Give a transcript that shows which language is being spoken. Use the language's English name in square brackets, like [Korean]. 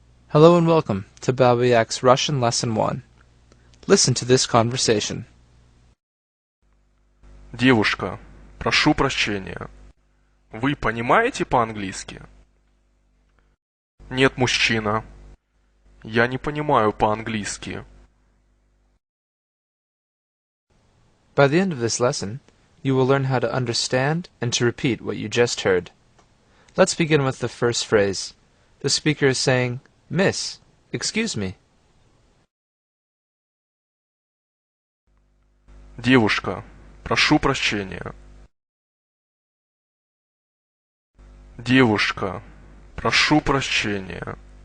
[English] Hello and welcome to Baba Yak's Russian Lesson 1. Listen to this conversation. [Russian] Девушка, прошу прощения. Вы понимаете по-английски? Нет, мужчина. Я не понимаю по-английски. [English] By the end of this lesson, you will learn how to understand and to repeat what you just heard. Let's begin with the first phrase. The speaker is saying, Miss, excuse me. [Russian] Девушка, прошу прощения. Девушка, прошу прощения.